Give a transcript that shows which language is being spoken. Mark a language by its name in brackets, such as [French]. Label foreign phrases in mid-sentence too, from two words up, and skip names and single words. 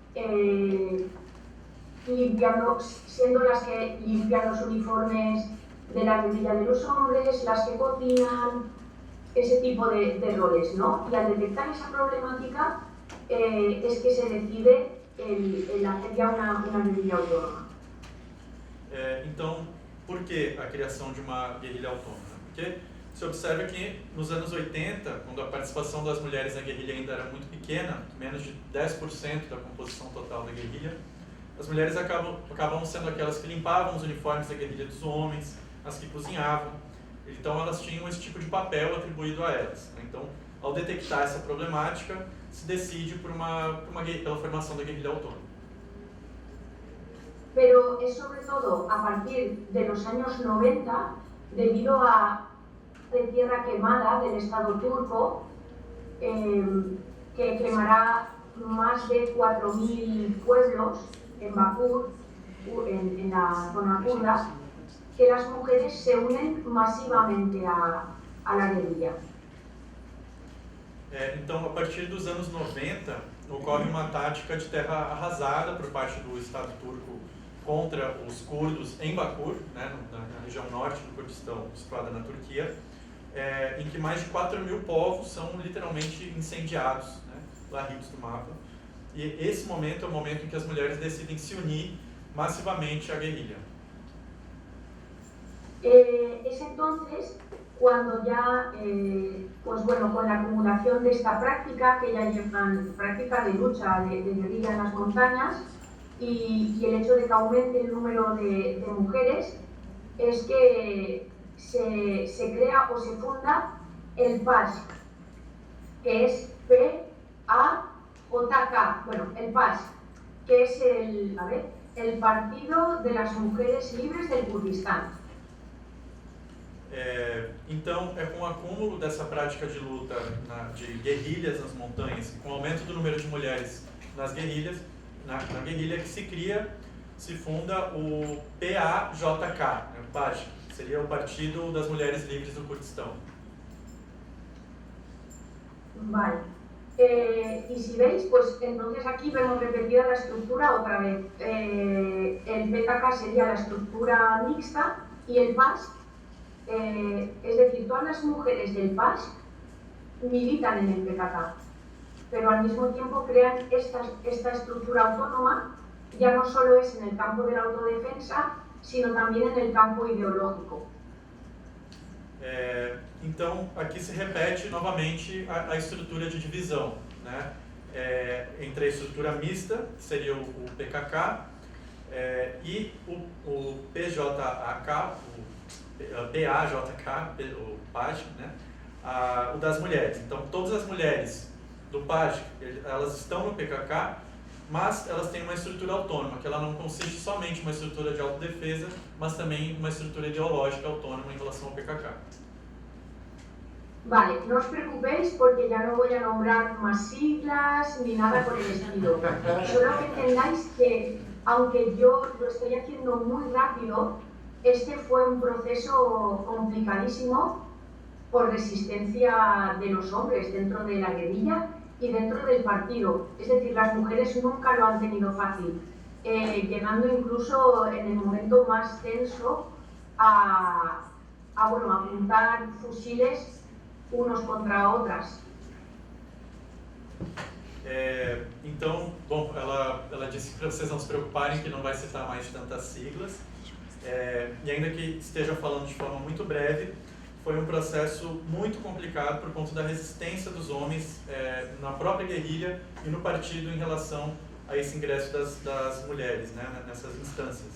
[Spanish] siendo las que limpian los uniformes de la guerrilla de los hombres, las que cocinan, ese tipo de roles, ¿no? Y al detectar esa problemática es que se decide el hacer ya una guerrilla autónoma. [Portuguese] Então, por que a criação de uma guerrilha autônoma? Porque se observa que nos anos 80, quando a participação das mulheres na guerrilha ainda era muito pequena, menos de 10% da composição total da guerrilha, as mulheres acabam sendo aquelas que limpavam os uniformes da guerrilha dos homens, as que cozinhavam. Então elas tinham esse tipo de papel atribuído a elas. Então, ao detectar essa problemática, se decide pela formação da guerrilha autônoma. [Spanish] Pero es sobre todo a partir de los años 90, debido a la tierra quemada del Estado turco, que quemará más de 4.000 pueblos en Bakur, en la zona kurda, que las mujeres se unen masivamente a la guerrilla. [Portuguese] Então, a partir dos anos 90, ocorre uma tática de terra arrasada por parte do Estado turco contra os curdos em Bakur, né, na região norte do Kurdistão, situada na Turquia, em que mais de 4.000 povos são literalmente incendiados, né, varridos do mapa. E esse momento é o momento em que as mulheres decidem se unir massivamente à guerrilha. [Spanish] Es entonces cuando ya, pues bueno, con la acumulación de esta práctica, que ya llevan práctica de lucha de guerrilla en las montañas, y el hecho de que aumente el número de mujeres, es que se crea o se funda el PASK, que es P-A-J-K, bueno, el PASK, que es el Partido de las Mujeres Libres del Kurdistán. [Portuguese] Então, é com o acúmulo dessa prática de luta de guerrilhas nas montanhas, com o aumento do número de mulheres nas guerrilhas, na guerrilha que se funda o PAJK, né, o PAJ, que seria o Partido das Mulheres Livres do Kurdistão. [Spanish] Vale. Y si veis, pues entonces aquí vemos repetida la estructura otra vez. El PKK sería la estructura mixta y el PASK, es decir, todas las mujeres del PASK militan en el PKK, pero al mismo tiempo crean esta estructura autónoma, ya no solo es en el campo de la autodefensa, sino también en el campo ideológico. [Portuguese] Então, aqui se repete novamente a estrutura de divisão, né? Entre a estrutura mista, que seria o PKK, e o PJAK, o PAJK, o PAJ, né? O das mulheres. Então, todas as mulheres do PAJ, elas estão no PKK, mas elas têm uma estrutura autônoma, que ela não consiste somente em uma estrutura de autodefesa, mas também uma estrutura ideológica autônoma em relação ao PKK. [Spanish] Vale, no os preocupéis porque ya no voy a nombrar más siglas ni nada por el estilo. Solo que entendáis que aunque yo lo estoy haciendo muy rápido, este fue un proceso complicadísimo por resistencia de los hombres dentro de la guerrilla y dentro del partido. Es decir, las mujeres nunca lo han tenido fácil, llegando incluso en el momento más tenso a apuntar fusiles unos contra otras. [Portuguese] Então, bom, ela disse para vocês não se preocuparem que não vai citar mais tantas siglas, e ainda que esteja falando de forma muito breve, foi um processo muito complicado por conta da resistência dos homens na própria guerrilha e no partido em relação a esse ingresso das mulheres, né, nessas instâncias.